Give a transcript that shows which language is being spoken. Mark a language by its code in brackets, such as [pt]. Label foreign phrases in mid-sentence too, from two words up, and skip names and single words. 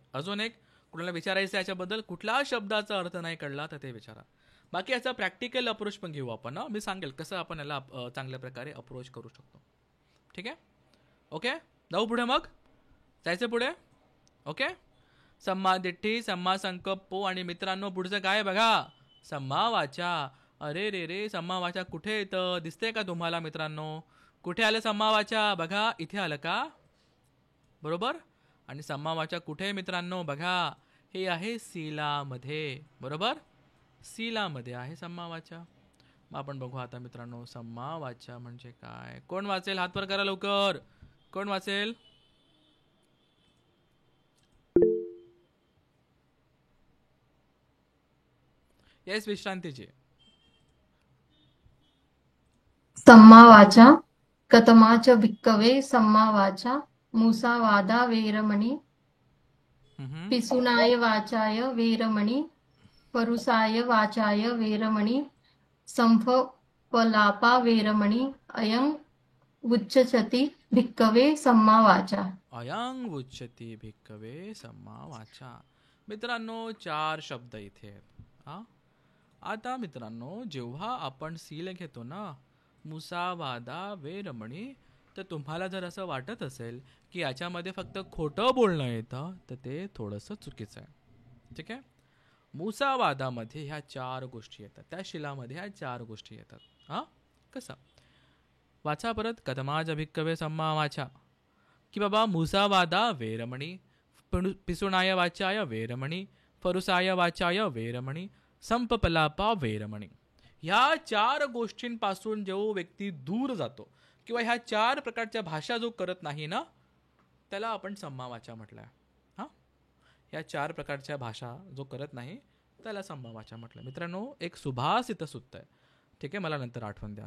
[mr] अजून एक कुणाला विचारायचं याच्याबद्दल? कुठला शब्दाचा अर्थ नाही कळला तर ते विचारा. बाकी याचा [en] practical approach [mr] पण घेऊ आपण. मी सांगेल कसं आपण याला चांगल्या प्रकारे अप्रोच करू शकतो. ठीक आहे? ओके. जाऊ पुढे, मग जायचं पुढे. ओके. [pi] सम्मा दिठ्ठी, सम्मा संकप्पो [mr] आणि मित्रांनो पुढचं काय बघा, [pi] सम्मा वाचा. [mr] अरे रे रे, [pi] सम्मा वाचा [mr] कुठे येतं दिसते का तुम्हाला मित्रांनो? कुठे आलं [pi] सम्मा वाचा? [mr] बघा इथे आलं का? बरोबर. आणि [pi] सम्मा वाचा [mr] कुठे आहे मित्रांनो? बघा हे आहे सीलामध्ये. बरोबर, सीलामध्ये आहे [pi] सम्मा वाचा. [mr] मग आपण बघू आता मित्रांनो [pi] सम्मा वाचा [mr] म्हणजे काय. कोण वाचेल? हात वर करा लवकर. कोण वाचेल? येस विश्रांतीची. [pi] सम्मा वाचा कतमाच भिक्कवे सम्मा वाचा मुसावादा वेरमणी पिसुनाय वाचाय वेरमणी परुसाय वाचाय वेरमणी संफपलापा वेरमणी अयं उच्चचति भिक्कवे सम्मा वाचा. अयं उच्चती भिक्कवे सम्मा वाचा. [mr] मित्रांनो 4 शब्द इथे आहेत. हा आता मित्रांनो जेव्हा आपण सील घेतो ना, [pi] मुसावादा वेरमणी, [mr] तर तुम्हाला जर असं वाटत असेल की याच्यामध्ये फक्त खोटं बोलणं येतं तर ते थोडंसं चुकीचं आहे. ठीक आहे. मुसावादामध्ये ह्या 4 गोष्टी येतात, त्या शिलामध्ये ह्या 4 गोष्टी येतात. हां कसं वाचा परत. [pi] कथमाज भिक्कवे सम्मा वाचा, [mr] की बाबा [pi] मुसावादा वेरमणी, पिसुणाय वाचाय वेरमणी, फरुसाय वाचाय वेरमणी, संपपलापा वेरमणी. [mr] ह्या 4 गोष्टींपासून जो व्यक्ती दूर जातो किंवा ह्या 4 प्रकारच्या भाषा जो करत नाही ना, त्याला आपण [pi] सम्मा वाचा [mr] म्हटलं आहे. हां ह्या 4 प्रकारच्या भाषा जो करत नाही त्याला [pi] सम्मा वाचा [mr] म्हटलं. मित्रांनो एक सुभाष इथं सुद्धा आहे. ठीक आहे, मला नंतर आठवण द्या.